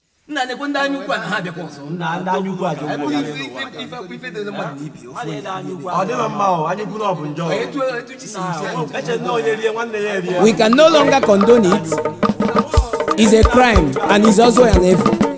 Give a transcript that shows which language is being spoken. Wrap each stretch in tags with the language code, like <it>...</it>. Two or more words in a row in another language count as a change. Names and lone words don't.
<ig>Nna, nekwe ndị anya ukwu a na ha abịakwa ọzọ. Nna, ndị anya ukwu a dị Ebe ugbu a. ife, ife, ife, ife dịrị mmadụ na ibe ya, ofu Ọ dịghị mma o, anya ukwu na ọ bụ njọ. Etu, etu chi si isi anyị. Eche na onye rie, nwanne ya erie.</ig> <en>We can no longer condone it. It's a crime and it's also an evil.</en>